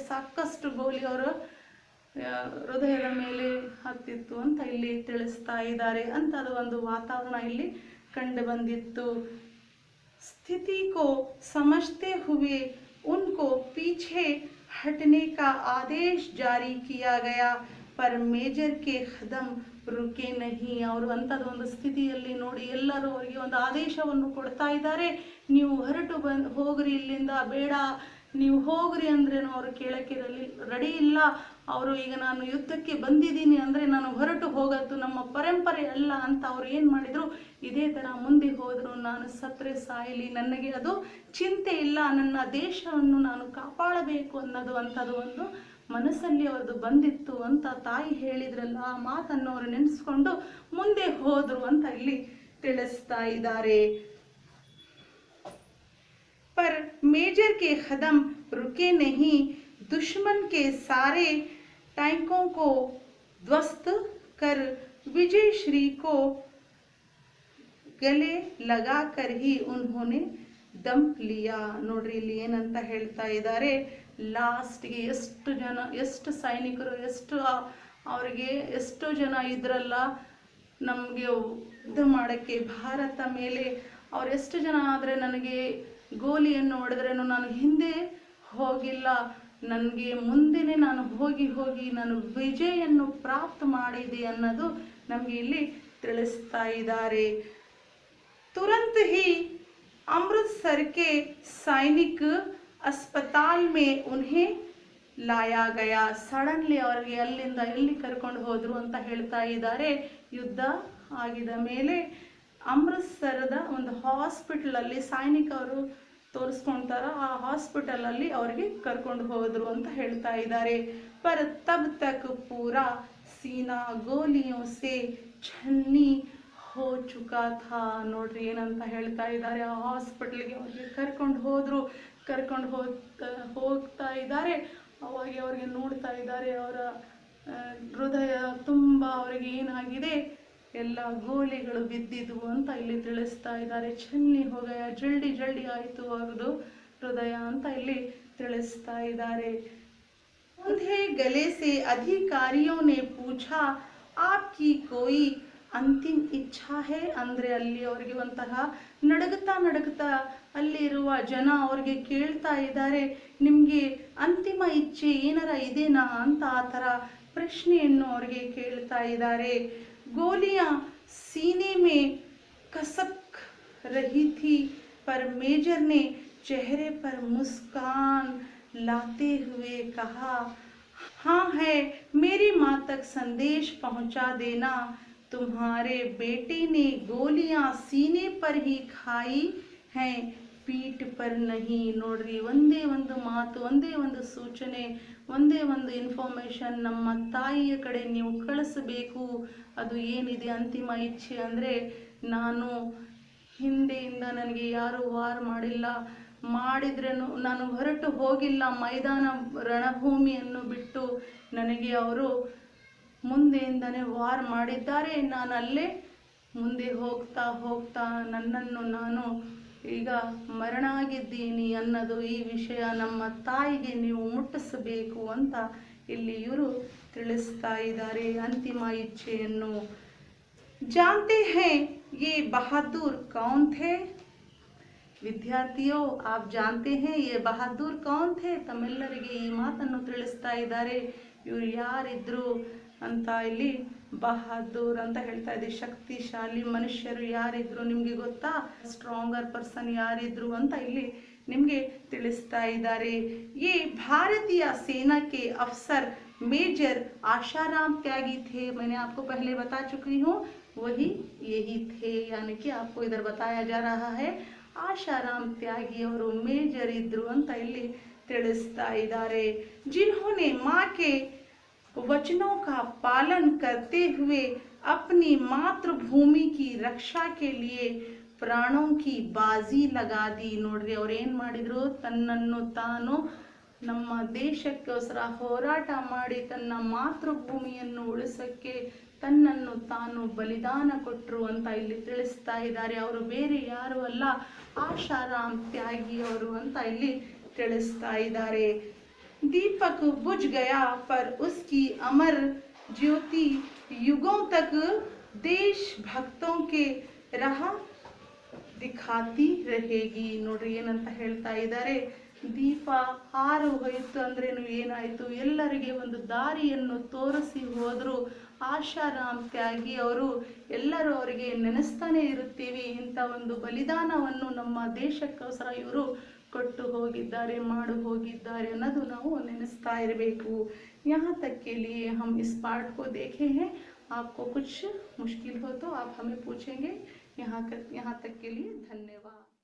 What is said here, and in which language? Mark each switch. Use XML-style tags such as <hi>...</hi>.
<kn>ಸಾಕಷ್ಟು ಗೋಲಿ ಅವರ ಹೃದಯದ ಮೇಲೆ ಹತ್ತಿತ್ತು ಅಂತ ಇಲ್ಲಿ ತಿಳಿಸ್ತಾ ಇದ್ದಾರೆ ಅಂತ ಅದು ಒಂದು ವಾತಾವರಣ ಇಲ್ಲಿ ಕಂಡು ಬಂದಿತ್ತು.</kn> <hi>स्थिति को समझते हुए उनको पीछे हटने का आदेश जारी किया गया पर मेजर के कदम रुके नहीं.</hi> <kn>ಅವರು ಅಂಥದ್ದು ಒಂದು ಸ್ಥಿತಿಯಲ್ಲಿ ನೋಡಿ ಎಲ್ಲರೂ ಅವರಿಗೆ ಒಂದು ಆದೇಶವನ್ನು ಕೊಡ್ತಾ ಇದ್ದಾರೆ, ನೀವು ಹೊರಟು ಹೋಗ್ರಿ ಇಲ್ಲಿಂದ, ಬೇಡ ನೀವು ಹೋಗ್ರಿ ಅಂದ್ರೇನು ಅವರು ಕೇಳಕ್ಕೆ ರೆಡಿ ಇಲ್ಲ. ಅವರು ಈಗ ನಾನು ಯುದ್ಧಕ್ಕೆ ಬಂದಿದ್ದೀನಿ ಅಂದರೆ ನಾನು ಹೊರಟು ಹೋಗತ್ತು, ನಮ್ಮ ಪರಂಪರೆ ಅಲ್ಲ ಅಂತ ಅವ್ರು ಏನು ಮಾಡಿದರು, ಇದೇ ಥರ ಮುಂದೆ ಹೋದರು. ನಾನು ಸತ್ರೆ ಸಾಯಲಿ, ನನಗೆ ಅದು ಚಿಂತೆ ಇಲ್ಲ, ನನ್ನ ದೇಶವನ್ನು ನಾನು ಕಾಪಾಡಬೇಕು ಅನ್ನೋದು ಅಂಥದ್ದು ಒಂದು ಮನಸ್ಸಲ್ಲಿ ಅವ್ರದ್ದು ಬಂದಿತ್ತು ಅಂತ ತಾಯಿ ಹೇಳಿದ್ರಲ್ಲ, ಆ ಮಾತನ್ನು ಅವರು ನೆನೆಸ್ಕೊಂಡು ಮುಂದೆ ಹೋದರು ಅಂತ ಇಲ್ಲಿ ತಿಳಿಸ್ತಾ ಇದ್ದಾರೆ.</kn> <hi>पर मेजर के कदम रुके नहीं, दुश्मन के सारे टैंकों को ध्वस्त कर विजय श्री को गले लगा कर ही उन्होंने दम लिया.</hi> <kn>ನೋಡ್ರಿ ಇಲ್ಲಿ ಏನಂತ ಹೇಳ್ತಾ ಇದ್ದಾರೆ, ಲಾಸ್ಟ್ಗೆ ಎಷ್ಟು ಸೈನಿಕರು ಅವರಿಗೆ ಎಷ್ಟು ಜನ ಇದ್ರಲ್ಲ ನಮಗೆ ಯುದ್ಧ ಮಾಡೋಕ್ಕೆ ಭಾರತ ಮೇಲೆ, ಅವರೆಷ್ಟು ಜನ ಆದರೆ ನನಗೆ ಗೋಲಿಯನ್ನು ಹೊಡೆದ್ರೇನು ನಾನು ಹಿಂದೆ ಹೋಗಿಲ್ಲ, ನನಗೆ ಮುಂದೆನೇ ನಾನು ಹೋಗಿ ನಾನು ವಿಜಯನ್ನು ಪ್ರಾಪ್ತ ಮಾಡಿದೆ ಅನ್ನೋದು ನಮಗೆ ಇಲ್ಲಿ ತಿಳಿಸ್ತಾ ಇದ್ದಾರೆ.</kn> <hi>तुरंत ही अमृतसर के सैनिक अस्पताल में उन्हें लाया गया.</hi> <kn>ಸಡನ್ಲಿ ಅವರಿಗೆ ಅಲ್ಲಿಂದ ಎಲ್ಲಿ ಕರ್ಕೊಂಡು ಹೋದರು ಅಂತ ಹೇಳ್ತಾ ಇದ್ದಾರೆ. ಯುದ್ಧ ಆಗಿದ ಮೇಲೆ ಅಮೃತ್ಸರದ ಒಂದು ಹಾಸ್ಪಿಟಲಲ್ಲಿ ಸೈನಿಕರು ತೋರಿಸ್ಕೊಳ್ತಾರ, ಆ ಹಾಸ್ಪಿಟಲಲ್ಲಿ ಅವರಿಗೆ ಕರ್ಕೊಂಡು ಹೋದರು ಅಂತ ಹೇಳ್ತಾ ಇದ್ದಾರೆ.</kn> <hi>पर तब तक पूरा सीना गोलियों से छन्नी हो चुका था.</hi> <kn>ನೋಡ್ರಿ ಏನಂತ ಹೇಳ್ತಾ ಇದ್ದಾರೆ, ಆ ಹಾಸ್ಪಿಟಲ್ಗೆ ಅವ್ರಿಗೆ ಕರ್ಕೊಂಡು ಹೋಗ್ತಾ ಇದ್ದಾರೆ. ಅವಾಗ ಅವ್ರಿಗೆ ನೋಡ್ತಾ ಇದ್ದಾರೆ. ಅವರ ಹೃದಯ ತುಂಬ ಅವರಿಗೆ ಏನಾಗಿದೆ, ಎಲ್ಲ ಗೋಲಿಗಳು ಬಿದ್ದಿದ್ವು ಅಂತ ಇಲ್ಲಿ ತಿಳಿಸ್ತಾ ಇದ್ದಾರೆ.</kn> <hi>ಚನ್ನಿ ಹೋಗಯ, ಜಲ್ದಿ ಜಲ್ದಿ</hi> <kn>ಆಯಿತು ಅವ್ರದ್ದು ಹೃದಯ ಅಂತ ಇಲ್ಲಿ ತಿಳಿಸ್ತಾ ಇದ್ದಾರೆ.</kn> <hi>उन्हें गले से अधिकारियों ने पूछा आपकी कोई ಅಂತಿಮ ಇಚ್ಛಾ ಹೇ</hi> <kn>ಅಂದರೆ ಅಲ್ಲಿ ಅವರಿಗೆ ಒಂಥರ ನಡುಗುತ್ತಾ ಅಲ್ಲಿರುವ ಜನ ಅವ್ರಿಗೆ ಕೇಳ್ತಾ ಇದ್ದಾರೆ, ನಿಮಗೆ ಅಂತಿಮ ಇಚ್ಛೆ ಏನಾರ ಇದೆನಾ ಅಂತ ಆ ಥರ ಪ್ರಶ್ನೆಯನ್ನು ಅವ್ರಿಗೆ ಕೇಳ್ತಾ ಇದ್ದಾರೆ.</kn> <hi>ಗೋಲಿಯಾ सीने में कसक रही थी पर मेजर ने चेहरे पर मुस्कान लाते हुए कहा, हाँ है, मेरी माँ तक संदेश पहुँचा देना, तुम्हारे बेटे ने गोलियां सीने पर ही खाई हैं, पीठ पर नहीं.</hi> <kn>ನೋಡ್ರಿ, ಒಂದೇ ಒಂದು ಮಾತು, ಒಂದೇ ಒಂದು ಸೂಚನೆ, ಒಂದೇ ಒಂದು ಇನ್ಫಾರ್ಮೇಷನ್ ನಮ್ಮ ತಾಯಿಯ ಕಡೆ ನೀವು ಕಳಿಸಬೇಕು. ಅದು ಏನಿದೆ ಅಂತಿಮ ಇಚ್ಛೆ ಅಂದರೆ, ನಾನು ಹಿಂದೆಯಿಂದ ನನಗೆ ಯಾರೂ ವಾರ್ ಮಾಡಿಲ್ಲ, ಮಾಡಿದ್ರೂ ನಾನು ಹೊರಟು ಹೋಗಿಲ್ಲ ಮೈದಾನ ರಣಭೂಮಿಯನ್ನು ಬಿಟ್ಟು, ನನಗೆ ಅವರು ಮುಂದೆಯಿಂದನೇ ವಾರ್ ಮಾಡಿದ್ದಾರೆ. ನಾನು ಅಲ್ಲೇ ಮುಂದೆ ಹೋಗ್ತಾ ನನ್ನನ್ನು ನಾನು ಈಗ ಮರಣ ಆಗಿದ್ದೀನಿ ಅನ್ನೋದು ಈ ವಿಷಯ ನಮ್ಮ ತಾಯಿಗೆ ನೀವು ಮುಟ್ಟಿಸಬೇಕು ಅಂತ ಇಲ್ಲಿ ಇವರು ತಿಳಿಸ್ತಾ ಇದ್ದಾರೆ ಅಂತಿಮ ಇಚ್ಛೆಯನ್ನು.</kn> <hi>जानते हैं ये बहादुर कौन थे?</hi> <kn>ವಿದ್ಯಾರ್ಥಿಯೋ,</kn> <hi>आप जानते हैं ये बहादुर कौन थे?</hi> <kn>ತಮ್ಮೆಲ್ಲರಿಗೆ ಈ ಮಾತನ್ನು ತಿಳಿಸ್ತಾ ಇದ್ದಾರೆ. ಇವರು ಯಾರಿದ್ರು ಅಂತ ಇಲ್ಲಿ ಬಹದ್ದೂರ್ ಅಂತ ಹೇಳ್ತಾ ಇದೆ. ಶಕ್ತಿಶಾಲಿ ಮನುಷ್ಯರು ಯಾರಿದ್ರು ನಿಮಗೆ ಗೊತ್ತಾ?</kn> <en>stronger person</en> <kn>ಯಾರಿದ್ರು ಅಂತ ಇಲ್ಲಿ ನಿಮಗೆ ತಿಳಿಸ್ತಾ ಇದ್ದಾರೆ.</kn> <hi>ये भारतीय सेना के अफसर मेजर आशाराम त्यागी थे. मैंने आपको पहले बता चुकी हूँ, वही यही थे, यानी कि आपको इधर बताया जा रहा है.</hi> <kn>आशाराम त्यागी ಅವರು ಮೇಜರ್ ಇದ್ರು ಅಂತ ಇಲ್ಲಿ ತಿಳಿಸ್ತಾ ಇದ್ದಾರೆ.</kn> <hi>जिन्होंने माँ के वचनों का पालन करते हुए अपनी मातृभूमि की रक्षा के लिए ಪ್ರಾಣೋं की ಬಾಜಿ ಲಗಾ ದಿ.</hi> <kn>ನೋಡ್ರಿ, ಅವ್ರು ಏನು ಮಾಡಿದ್ರು, ತನ್ನನ್ನು ತಾನು ನಮ್ಮ ದೇಶಕ್ಕೋಸ್ಕರ ಹೋರಾಟ ಮಾಡಿ ತನ್ನ ಮಾತೃಭೂಮಿಯನ್ನು ಉಳಿಸೋಕ್ಕೆ ತನ್ನನ್ನು ತಾನು ಬಲಿದಾನ ಕೊಟ್ಟರು ಅಂತ ಇಲ್ಲಿ ತಿಳಿಸ್ತಾ ಇದ್ದಾರೆ. ಅವರು ಬೇರೆ ಯಾರು ಅಲ್ಲ, ಆಶಾರಾಮ್ ತ್ಯಾಗಿ ಅವರು ಅಂತ ಇಲ್ಲಿ ತಿಳಿಸ್ತಾ ಇದ್ದಾರೆ. दीपक बुझ गया पर उसकी अमर ज्योति युगों तक देशभक्तों के राह दिखाती रहेगी. ನೋಡ್ರಿ ಏನಂತ ಹೇಳ್ತಾ ಇದ್ದಾರೆ, ದೀಪ ಹಾರು ಹೋಯಿತು ಅಂದ್ರೇನು ಏನಾಯಿತು, ಎಲ್ಲರಿಗೆ ಒಂದು ದಾರಿಯನ್ನು ತೋರಿಸಿ ಹೋದರು. ಆಶಾರಾಮ್ ತ್ಯಾಗಿ ಅವರು ಎಲ್ಲರೂ ಅವರಿಗೆ ನೆನೆಸ್ತಾನೆ ಇರುತ್ತೀವಿ. ಇಂಥ ಒಂದು ಬಲಿದಾನವನ್ನು ನಮ್ಮ ದೇಶಕ್ಕೋಸ್ಕರ ಇವರು ಕೊಟ್ಟು ಹೋಗಿದ್ದಾರೆ, ಮಾಡು ಹೋಗಿದ್ದಾರೆ ಅನ್ನೋದು ನಾವು ನೆನೆಸ್ತಾ ಇರಬೇಕು.</kn> <hi>यहाँ तक के लिए हम इस पार्ट को देखे हैं. आपको कुछ मुश्किल हो तो आप हमें पूछेंगे. यहाँ तक के लिए धन्यवाद.</hi>